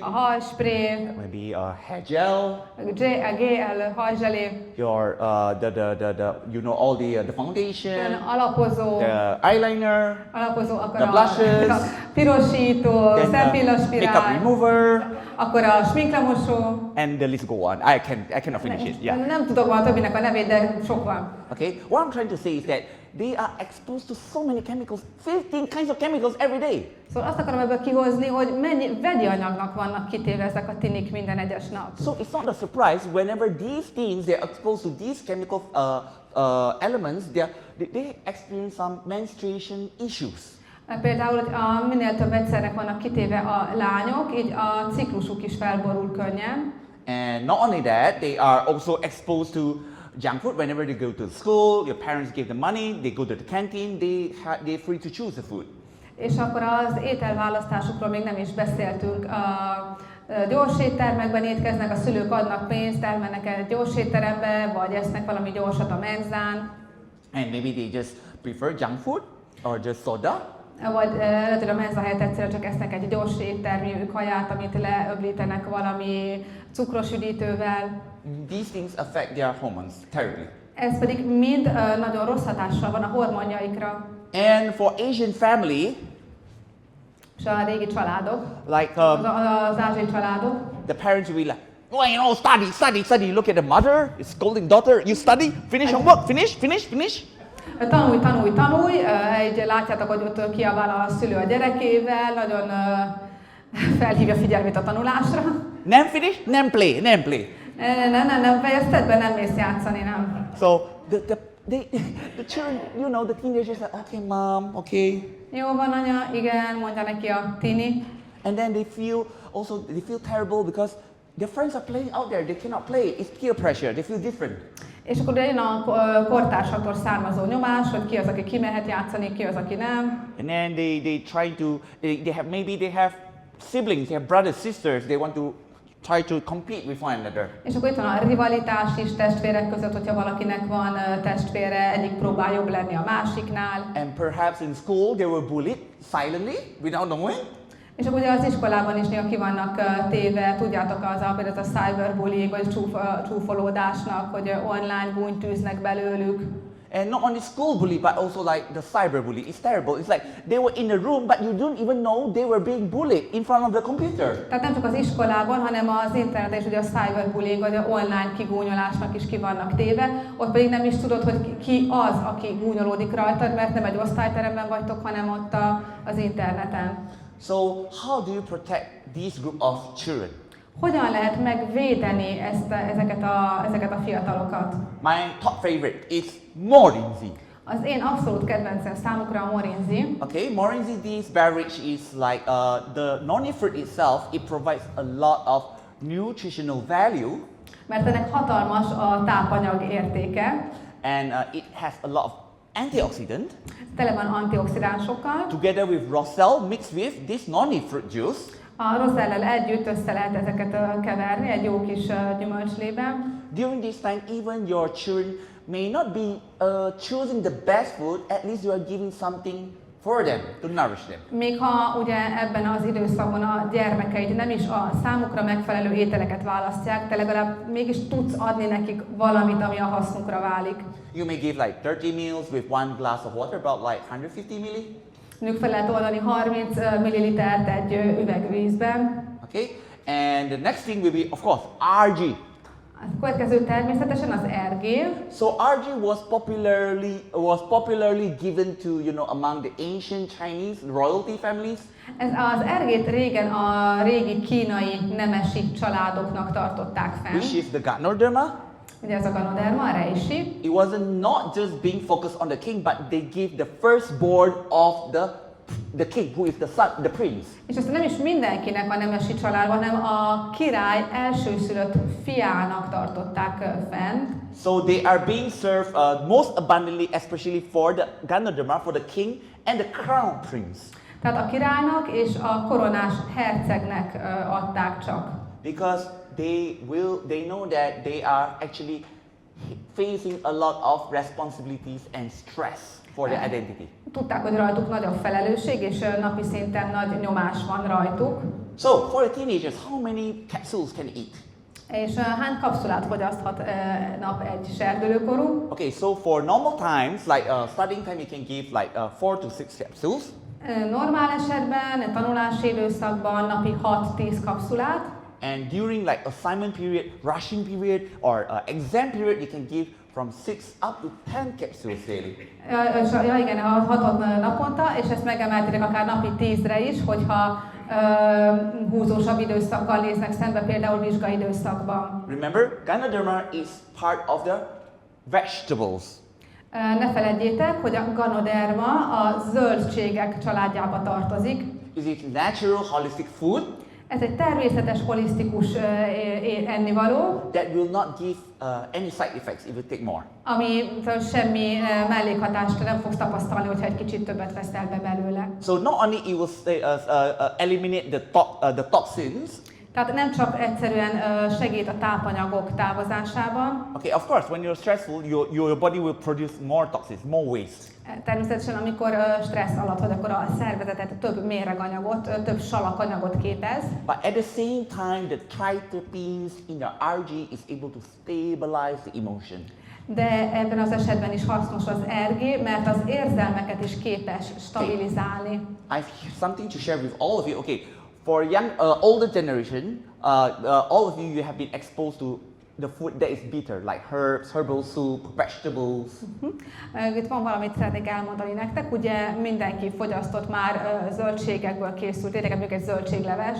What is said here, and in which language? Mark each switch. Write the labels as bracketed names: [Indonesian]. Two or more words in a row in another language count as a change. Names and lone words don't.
[Hungarian] a hajspré, [English] maybe a hair gel, [Hungarian] a gel, hajzselé, [English] your all the foundation, [Hungarian] alapozó, [English] the eyeliner, [Hungarian] akkor [English] the blushes, [Hungarian] a pirosító, [English] then the [Hungarian] szempillaspirál, [English] makeup remover, [Hungarian] akkor a sminklemosó. [English] and the list go on. I cannot finish it. Yeah. [Hungarian] Nem tudok már többinek a nevét, de sok van. [English] Okay. What I'm trying to say is that they are exposed to so many chemicals, 15 kinds of chemicals every day. [Hungarian] Szóval azt akarom ebből kihozni, hogy mennyi vegyi anyagnak vannak kitéve ezek a tinik minden egyes nap. [English] So it's not a surprise whenever these teens they're exposed to these chemical elements, they experience some menstruation issues. [Hungarian] Például minél több vegyszernek vannak kitéve a lányok, így a ciklusuk is felborul könnyen. [English] And not only that, they are also exposed to junk food. Whenever they go to school, your parents give them money, they go to the canteen, they're free to choose the food. [Hungarian] És akkor az ételválasztásukról még nem is beszéltünk. Gyors éttermekben étkeznek, a szülők adnak pénzt, elmennek egy gyors étterembe, vagy esznek valami gyorsat a menzán. [English] And maybe they just prefer junk food or just soda. [Hungarian] Vagy lehet, hogy a menza helyett egyszerűen csak esznek egy gyors éttermi kaját, amit leöblítenek valami cukros üdítővel. [English] These things affect their hormones terribly. [Hungarian] Ez pedig mind nagyon rossz hatással van a hormonjaikra. [English] And for Asian family, [Hungarian] És a régi családok, [English] like [Hungarian] az ázsiai családok, [English] the parents will be like, oh, study. Look at the mother, is scolding daughter, you study, finish homework, finish. [Hungarian] Tanulj, így látjátok, hogy ott kiabál a szülő a gyerekével, nagyon felhívja figyelmét a tanulásra. Nem finish, nem play. Nem fejezted be, nem mész játszani, nem. [English] So the children, the teenagers are okay, mom, okay. [Hungarian] Jó van, anya, igen, mondja neki a tini. [English] And then they feel terrible because their friends are playing out there, they cannot play. It's peer pressure, they feel different. [Hungarian] És akkor jön a kortársaktól származó nyomás, hogy ki az, aki kimehet játszani, ki az, aki nem. [English] And then they have siblings, they have brothers, sisters, they want to try to compete with one another. [Hungarian] És akkor itt van a rivalitás is testvérek között, hogyha valakinek van testvére, egyik próbál jobb lenni a másiknál. [English] And perhaps in school they were bullied silently, without knowing. [Hungarian] És akkor ugye az iskolában is néha ki vannak téve, tudjátok, például a cyberbullying, vagy csúfolódásnak, hogy online gúnyt tűznek belőlük. [English] And not only school bully, but also like the cyberbully. It's terrible. It's like they were in the room, but you don't even know they were being bullied in front of the computer. [Hungarian] Tehát nem csak az iskolában, hanem az interneten is ugye a cyberbullying, vagy a online kigúnyolásnak is ki vannak téve. Ott pedig nem is tudod, hogy ki az, aki gúnyolódik rajtad, mert nem egy osztályteremben vagytok, hanem ott az interneten. [English] So how do you protect this group of children? [Hungarian] Hogyan lehet megvédeni ezeket a fiatalokat? [English] My top favorite is morinzi. [Hungarian] Az én abszolút kedvencem számukra a morinzi. [English] Okay, morinzi, this beverage is like the noni fruit itself. It provides a lot of nutritional value, [Hungarian] Mert ennek hatalmas a tápanyag értéke, [English] and it has a lot of antioxidant. [Hungarian] tele van antioxidánsokkal. [English] Together with roselle mixed with this noni fruit juice, [Hungarian] A rozellel együtt össze lehet ezeket keverni egy jó kis gyümölcslében. [English] during this time, even your children may not be choosing the best food. At least you are giving something for them to nourish them. [Hungarian] Még ha ugye ebben az időszakban a gyermekeid nem is a számukra megfelelő ételeket választják, te legalább mégis tudsz adni nekik valamit, ami a hasznukra válik. [English] You may give like 30 meals with one glass of water, about like 150 milli. [Hungarian] Mondjuk fel lehet oldani 30 millilitert egy üvegvízben. [English] Okay, and the next thing will be, of course, RG. [Hungarian] A következő természetesen az ergé. [English] So RG was popularly given to, among the ancient Chinese royalty families. [Hungarian] Ez az ergét régen a régi kínai nemesi családoknak tartották fenn. [English] Which is the Ganoterápia. [Hungarian] Ugye ez a Ganoterápia, a reisi. [English] It wasn't not just being focused on the king, but they gave the firstborn of the king, who is the son, the prince. [Hungarian] És ezt nem is mindenkinek a nemesi családban, hanem a király elsőszülött fiának tartották fenn. [English] So they are being served most abundantly, especially for the Ganoterápia, for the king and the crown prince. [Hungarian] Tehát a királynak és a koronás hercegnek adták csak. [English] Because they know that they are actually facing a lot of responsibilities and stress for their identity. [Hungarian] Tudták, hogy rajtuk nagy a felelősség, és napi szinten nagy nyomás van rajtuk. [English] So for the teenagers, how many capsules can eat? [Hungarian] És hány kapszulát fogyaszthat nap egy serdülőkorú? [English] Okay, so for normal times, like studying time, you can give like 4 to 6 capsules. [Hungarian] Normál esetben, tanulási időszakban napi 6-10 kapszulát. [English] And during like assignment period, rushing period, or exam period, you can give from 6 up to 10 capsules daily. [Hungarian] Ja igen, 6 naponta, és ezt megemelték akár napi 10-re is, hogyha húzósabb időszakkal néznek szembe, például vizsgai időszakban. [English] Remember, Ganoterápia is part of the vegetables. [Hungarian] Ne feledjétek, hogy a Ganoterápia a zöldségek családjába tartozik. [English] Is it natural, holistic food? [Hungarian] Ez egy természetes, holisztikus ennivaló, [English] that will not give any side effects if you take more. [Hungarian] ami semmi mellékhatást nem fogsz tapasztalni, hogyha egy kicsit többet veszel be belőle. [English] So not only it will eliminate the toxins. [Hungarian] Tehát nem csak egyszerűen segít a tápanyagok távozásában. [English] Okay, of course, when you're stressful, your body will produce more toxins, more waste. [Hungarian] Természetesen, amikor stressz alatt vagy, akkor a szervezetet több méreganyagot, több salakanyagot képez. [English] But at the same time, the triterpenes in your RG is able to stabilize the emotion. [Hungarian] De ebben az esetben is hasznos az RG, mert az érzelmeket is képes stabilizálni. [English] I have something to share with all of you. Okay, for young, older generation, all of you have been exposed to the food that is bitter, like herbs, herbal soup, vegetables. [Hungarian] Itt van valamit szeretnék elmondani nektek. Ugye mindenki fogyasztott már zöldségekből készült ételeket, mondjuk egy zöldséglevest.